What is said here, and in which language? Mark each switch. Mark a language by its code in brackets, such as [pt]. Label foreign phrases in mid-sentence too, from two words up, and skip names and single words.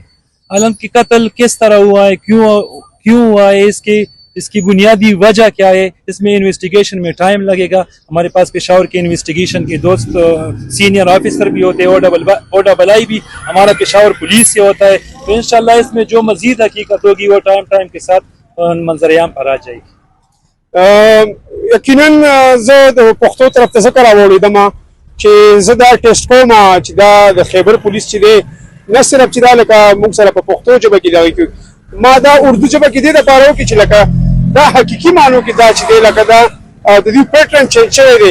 [ur] حالانکہ قتل کس طرح ہوا ہے، کیوں ہوا ہے، اس کی بنیادی وجہ کیا ہے، اس میں انویسٹی گیشن میں ٹائم لگے گا. ہمارے پاس پشاور کے انویسٹی گیشن کے دوست [en] senior officer [ur] بھی ہوتے ہیں، OII بھی ہمارا پشاور پولیس سے ہوتا ہے. تو ان شاء اللہ اس میں جو مزید حقیقت ہوگی وہ ٹائم کے ساتھ منظرِ عام پر آ جائے گی. [ps] यकीनन زه د پښتو طرف ته ذکر راوړم چې زه دا ټیسټ کوم چې دا د خیبر پولیس چې دی نه صرف چې دا لکه موږ سره په پښتو ژبه کې دغه کوي، ما دا اردو ژبه کې دی د پاره وکړي چې لکه دا حقیقي معنو کې دا چې دی لکه دا د دې [en] pattern change [ps] شوی دی.